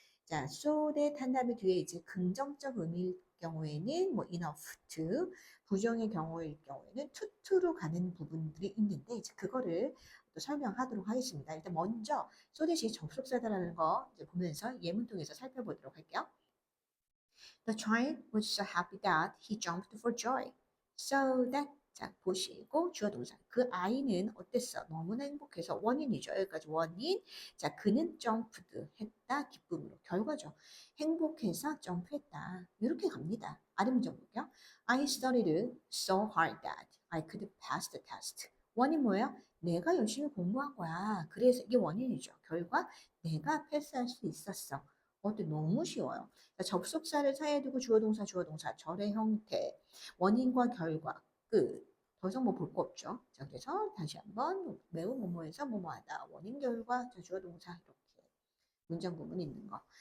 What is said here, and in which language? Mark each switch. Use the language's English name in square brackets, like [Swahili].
[Korean] 자, [English] so that [Korean] 한 다음에 뒤에 이제 긍정적 의미일 경우에는 뭐 [English] enough to, [Korean] 부정의 경우일 경우에는 to로 가는 부분들이 있는데 이제 그거를 또 설명하도록 하겠습니다. 일단 먼저 [English] so that [Korean] 이 접속사다라는 거 이제 보면서 예문 통해서 살펴보도록 할게요. [English] The child was so happy that he jumped for joy. So that [Korean] 자 보시고 주어 동사 그 아이는 어땠어? 너무나 행복해서 원인이죠. 여기까지 원인. 자 그는 점프드 했다 기쁨으로 결과죠. 행복해서 점프했다. 이렇게 갑니다. 아래 문장 볼게요. [English] I studied so hard that I could pass the test. [Korean] 원인 뭐예요? 내가 열심히 공부한 거야. 그래서 이게 원인이죠. 결과 내가 패스할 수 있었어. 어때? 너무 쉬워요. 접속사를 사이에 두고 주어 동사, 절의 형태, 원인과 결과, 끝. 더 이상 뭐 볼 거 없죠. 자, 그래서 다시 한번 매우 뭐뭐해서 뭐뭐하다. 원인, 결과, 자, 주어 동사 이렇게 문장 부분 있는 거.